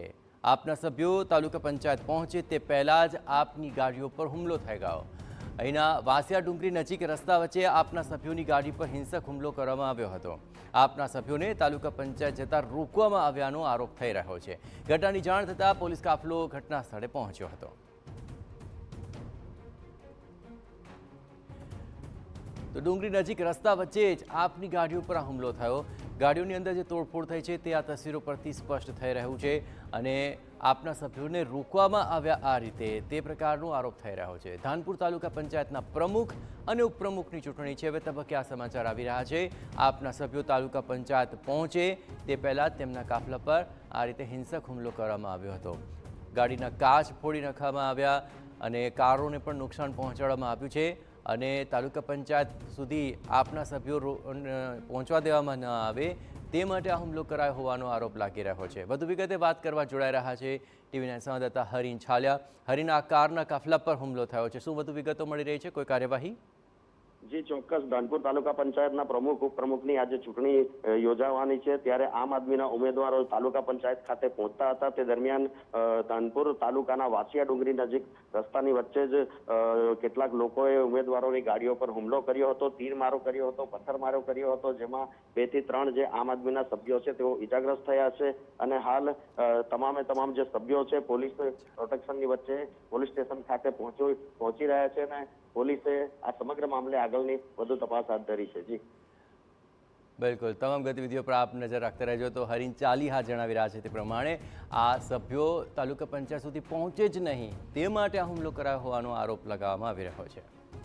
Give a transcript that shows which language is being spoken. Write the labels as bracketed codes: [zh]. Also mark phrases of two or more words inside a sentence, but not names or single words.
[gu] આપના સભ્યો તાલુકા પંચાયત પહોંચે તે પહેલા જ આપની ગાડીઓ પર હુમલો થઈ ગયો। અહીંના વાસિયા ડુંગરી નજીક રસ્તા વચ્ચે આપના સભ્યોની ગાડી પર હિંસક હુમલો કરવામાં આવ્યો હતો। આપના સભ્યોને તાલુકા પંચાયત જતા રોકવામાં આવ્યાનો આરોપ થઈ રહ્યો છે। ઘટનાની જાણ થતાં પોલીસ કાફલો ઘટના સ્થળે પહોંચ્યો હતો। તો ડુંગરી નજીક રસ્તા વચ્ચે જ આપની ગાડીઓ પર હુમલો થયો। ગાડીઓ અંદર જે તોડફોડ થઈ છે તે આ તસવીરો પરથી સ્પષ્ટ થઈ રહ્યું છે અને આપના સભ્યોને રોકવામાં આવ્યા આ રીતે તે પ્રકારનો આરોપ થઈ રહ્યો છે। ધાનપુર તાલુકા પંચાયતના પ્રમુખ અને ઉપપ્રમુખની ચૂંટણી છે। હવે તબક્કે આ સમાચાર આવી રહ્યા છે। આપના સભ્યો તાલુકા પંચાયત પહોંચે તે પહેલા જ તેમના કાફલા પર આ રીતે હિંસક હુમલો કરવામાં આવ્યો હતો। ગાડીના કાચ ફોડી નાખવામાં આવ્યા અને કારોને પણ નુકસાન પહોંચાડવામાં આવ્યું છે અને તાલુકા પંચાયત સુધી આપના સભ્યો પહોંચવા દેવામાં ન આવે તે માટે આ હુમલો કરાયો હોવાનો આરોપ લાગી રહ્યો છે। વધુ વિગતે વાત કરવા જોડાઈ રહ્યા છે ટીવીના સંવાદદાતા હરીન છાલિયા। હરીન, આ કારના કાફલા પર હુમલો થયો છે, શું વધુ વિગતો મળી રહી છે? કોઈ કાર્યવાહી? જી ચોક્કસ ધાનપુર તાલુકા પંચાયતના પ્રમુખ ઉપપ્રમુખની આજ ચૂંટણી યોજાવાની છે ત્યારે આમ આદમીના ઉમેદવારો તાલુકા પંચાયત ખાતે પહોંચતા હતા। તે દરમિયાન ધાનપુર તાલુકાના વાસિયા ડુંગરી નજીક રસ્તાની વચ્ચે જ કેટલાક લોકોએ ઉમેદવારોની ગાડીઓ પર હુમલો કર્યો હતો, તીરમારો કર્યો હતો, પથ્થરમારો કર્યો હતો, જેમાં 2 થી 3 જે આમ આદમીના સભ્યો છે તેઓ ઈજાગ્રસ્ત થયા છે અને હાલ તમામે તમામ જે સભ્યો છે [en] police protection [gu] વચ્ચે [en] police station [gu] ખાતે પહોંચી રહ્યા છે અને પોલીસે આ સમગ્ર મામલે આગળની વધુ તપાસ હાથ ધરી છે। જી બિલકુલ, તમામ ગતિવિધિઓ પર આપ નજર રાખતા રહેજો। તો હરીન ચાલીહા જણાવી રહ્યા છે તે પ્રમાણે આ સભ્યો તાલુકા પંચાયત સુધી પહોંચે જ નહીં તે માટે આ હુમલો કરાયો હોવાનો આરોપ લગાવવામાં આવી રહ્યો છે।